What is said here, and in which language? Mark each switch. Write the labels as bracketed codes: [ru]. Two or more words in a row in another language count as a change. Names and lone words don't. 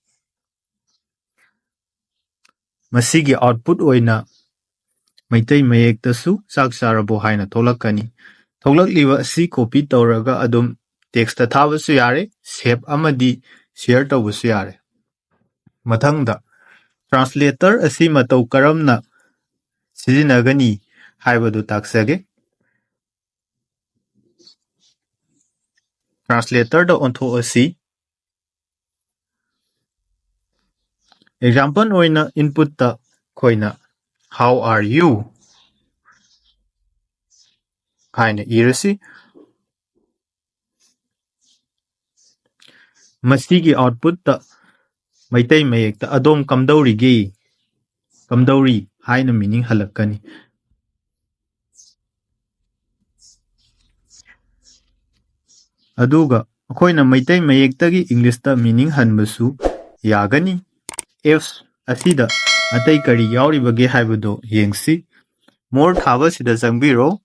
[mni] ꯃꯁꯤꯒꯤ ꯑꯥꯎꯠꯄꯨꯠ ꯑꯣꯏꯅ ꯃꯩꯇꯩ ꯃꯌꯦꯛꯇꯁꯨ ꯆꯥꯛ ꯆꯥꯔꯕꯣ ꯍꯥꯏꯅ ꯊꯣꯛꯂꯛꯀꯅꯤ꯫ ꯊꯣꯛꯂꯛꯂꯤꯕ ꯑꯁꯤ ꯀꯣꯄꯤ ꯇꯧꯔꯒ ꯑꯗꯨꯝ ꯇꯦꯛꯁꯇ ꯊꯥꯕꯁꯨ ꯌꯥꯔꯦ, ꯁꯦꯞ ꯑꯃꯗꯤ ꯁꯦꯌꯔ ꯇꯧꯕꯁꯨ ꯌꯥꯔꯦ꯫ ꯃꯊꯪꯗ ꯇ꯭ꯔꯥꯟꯁꯂꯦꯇꯔ ꯑꯁꯤ ꯃꯇꯧ ꯀꯔꯝꯅ ꯁꯤꯖꯤꯟꯅꯒꯅꯤ ꯍꯥꯏꯕꯗꯨ ꯇꯥꯛꯆꯒꯦ꯫ ꯇ꯭ꯔꯥꯟꯁꯂꯦꯇꯔꯗ ꯑꯣꯟꯊꯣꯛꯑꯁꯤ꯫ ꯑꯦꯛꯖꯥꯝꯄꯜ ꯑꯣꯏꯅ ꯏꯟꯄꯨꯠꯇ ꯑꯩꯈꯣꯏꯅ [en] How are you [mni] ꯍꯥꯏꯅ ꯏꯔꯁꯤ꯫ ꯃꯁꯤꯒꯤ ꯑꯥꯎꯠꯄꯨꯠꯇ ꯃꯩꯇꯩ ꯃꯌꯦꯛꯇ ꯑꯗꯣꯝ ꯀꯝꯗꯧꯔꯤꯒꯦ, ꯀꯝꯗꯧꯔꯤ ꯍꯥꯏꯅ ꯃꯤꯅꯤꯡ ꯍꯜꯂꯛꯀꯅꯤ꯫ ꯑꯗꯨꯒ ꯑꯩꯈꯣꯏꯅ ꯃꯩꯇꯩ ꯃꯌꯦꯛꯇꯒꯤ ꯏꯪꯂꯤꯁꯇ ꯃꯤꯅꯤꯡ ꯍꯟꯕꯁꯨ ꯌꯥꯒꯅꯤ꯫ ꯑꯦꯞꯁ ꯑꯁꯤꯗ ꯑꯇꯩ ꯀꯔꯤ ꯌꯥꯎꯔꯤꯕꯒꯦ ꯍꯥꯏꯕꯗꯨ ꯌꯦꯡꯁꯤ꯫ ꯃꯣꯔ ꯊꯥꯕꯁꯤꯗ ꯆꯪꯕꯤꯔꯣ꯫